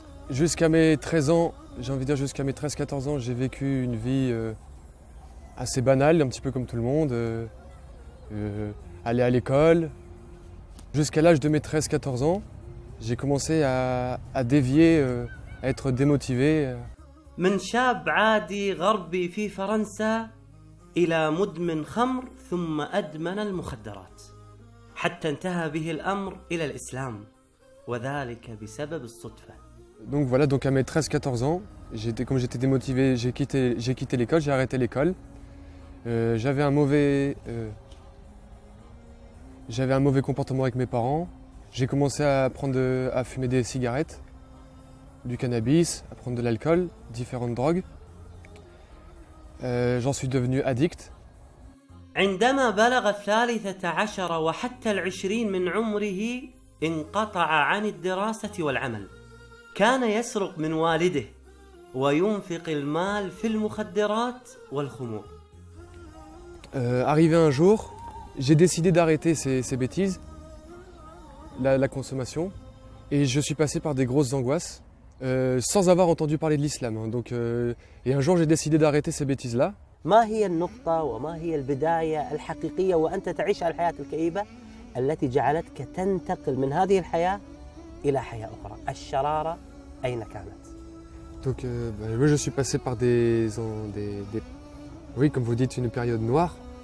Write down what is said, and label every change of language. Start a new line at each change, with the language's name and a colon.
French: Jusqu'à mes 13 ans, j'ai envie de dire jusqu'à mes 13-14 ans, j'ai vécu une vie assez banale, un petit peu comme tout le monde. Aller à l'école. Jusqu'à l'âge de mes 13-14 ans, j'ai commencé à dévier, à être démotivé.
Arabic: من شاب عادي غربي في فرنسا إلى مدمن خمر ثم أدمن المخدرات حتى انتهى به الأمر إلى الإسلام وذلك بسبب الصدفة.
French: Donc voilà, donc à mes 13-14 ans, comme j'étais démotivé, j'ai quitté l'école, j'ai arrêté l'école. J'avais un mauvais comportement avec mes parents. J'ai commencé à fumer des cigarettes, du cannabis, à prendre de l'alcool, différentes drogues. J'en suis devenu addict.
Arabic: عندما بلغ 13 وحتى 20 من عمره انقطع عن الدراسة والعمل. كان يسرق من والده وينفق المال في المخدرات والخمور.
French: Arrivé un jour, j'ai décidé d'arrêter ces bêtises, la consommation, et je suis passé par des grosses angoisses, sans avoir entendu parler de l'islam. Hein. Et un jour, j'ai décidé d'arrêter ces bêtises-là.
Arabic: ما هي النقطة وما هي البداية الحقيقية وأنت تعيش الحياة الكئيبة التي جعلتك تنتقل من هذه الحياة إلى حياة أخرى؟ الشرارة أين كانت؟
French: Donc, moi, je suis passé par oui, comme vous dites, une période noire.